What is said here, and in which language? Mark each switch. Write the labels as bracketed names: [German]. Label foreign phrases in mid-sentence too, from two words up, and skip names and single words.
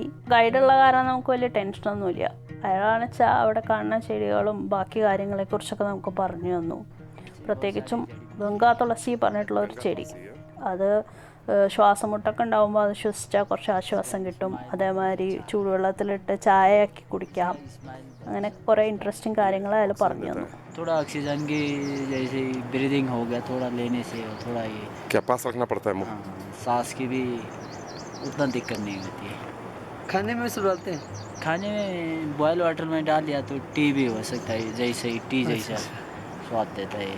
[Malayalam] ഗൈഡുള്ള കാരണം നമുക്ക് വലിയ ടെൻഷനൊന്നുമില്ല. അയാളാണെന്ന് വെച്ചാൽ അവിടെ കാണുന്ന ചെടികളും ബാക്കി കാര്യങ്ങളെക്കുറിച്ചൊക്കെ നമുക്ക് പറഞ്ഞു തന്നു. പ്രത്യേകിച്ചും ഗംഗാ തുളസി പറഞ്ഞിട്ടുള്ള ഒരു ചെടി, അത് ശ്വാസമുട്ടൊക്കെ ഉണ്ടാകുമ്പോൾ അത് ശ്വസിച്ചാൽ കുറച്ച് ആശ്വാസം കിട്ടും. അതേമാതിരി ചൂടുവെള്ളത്തിലിട്ട് ചായയാക്കി കുടിക്കാം. അങ്ങനെ കുറേ ഇൻട്രസ്റ്റിംഗ് കാര്യങ്ങൾ അയാൾ പറഞ്ഞു തന്നു. [Hindi] थोड़ा ऑक्सीजन की जैसे ब्रीदिंग हो गया, थोड़ा लेने से थोड़ा ये क्या पास रखना पड़ता है मुंह? सांस की भी उतना दिक्कत नहीं होती है. खाने में सब डालते हैं? खाने में [English] boil water [Hindi] में डाल दिया तो टी भी हो सकता है, जैसे टी जैसा स्वाद देता है.